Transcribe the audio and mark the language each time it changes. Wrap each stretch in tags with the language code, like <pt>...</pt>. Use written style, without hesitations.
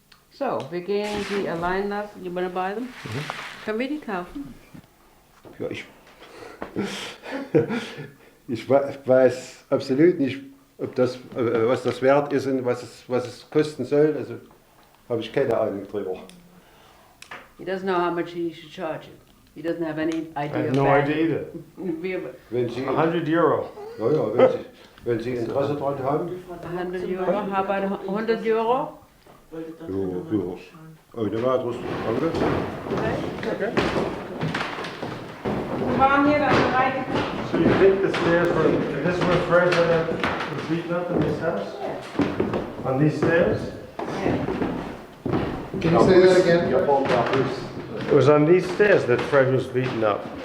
<de>So, wir gehen die allein lassen.</de> <en>You wanna buy them?</en> <de>Können wir die kaufen? Ja, ich weiß absolut nicht, ob das, was das wert ist und was es kosten soll. Also habe ich keine Ahnung drüber.</de> <en>He doesn't know how much he should charge you. He doesn't have any idea. I have no idea either.</en> <de>Wenn Sie, 100 Euro. Ja, ja, wenn Sie Interesse daran haben.</de> <en>100 Euro. How about 100 Euro?</en> <de>Ja, ja. Ohne weiteres. Danke.</de> <en>Okay.</en> <de>Wir waren hier dann bereit.</de> <en>So you think the stairs were, this was Fred that was beaten up in this house? Yeah. On these stairs? Yeah. Can you say that again? It was on these stairs that Fred was beaten up.</en>